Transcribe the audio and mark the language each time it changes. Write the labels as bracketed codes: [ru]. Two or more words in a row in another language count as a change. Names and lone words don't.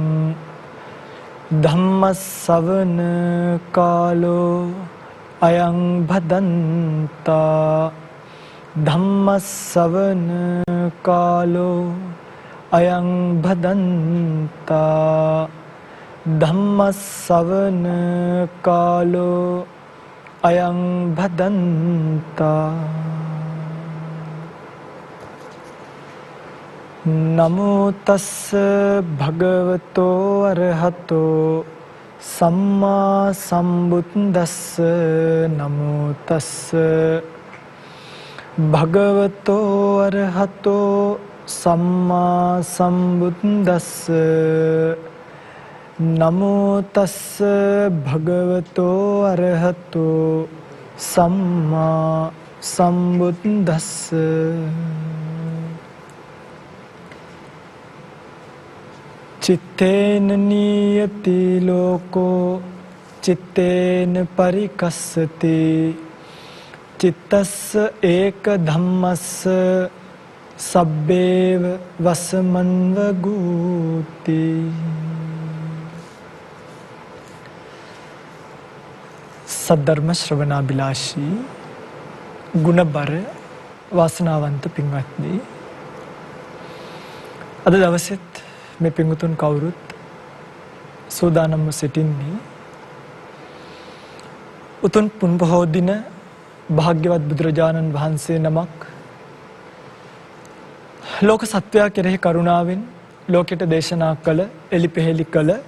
[pi] धम्मश्रवण कालो अयं भदन्ता धम्मश्रवण कालो अयं भदन्ता धम्मश्रवण कालो अयं भदन्ता नमो तस्स भगवतो अरहतो सम्मा सम्बुद्दस्स नमो तस्स भगवतो अरहतो सम्मा सम्बुद्दस्स नमो तस्स भगवतो अरहतो सम्मा सम्बुद्दस्स चित्तेन नीयति लोको चित्तेन परिकस्सति चित्तस्य एक धम्मस्य सब्बेव वसमन्वगूति [si] සද්ධර්ම ශ්‍රවණාභිලාෂී ගුණබර වාසනාවන්ත පින්වත්නි අද දවසෙත් මේ පින්වතුන් කවුරුත් සූදානම්ව සිටින්නේ උතුම් පුන් පොහෝ දින භාග්‍යවත් බුදුරජාණන් වහන්සේ නමක් ලෝක සත්වයා කෙරෙහි කරුණාවෙන් ලෝකෙට දේශනා කළ එලිපෙහෙලි කළ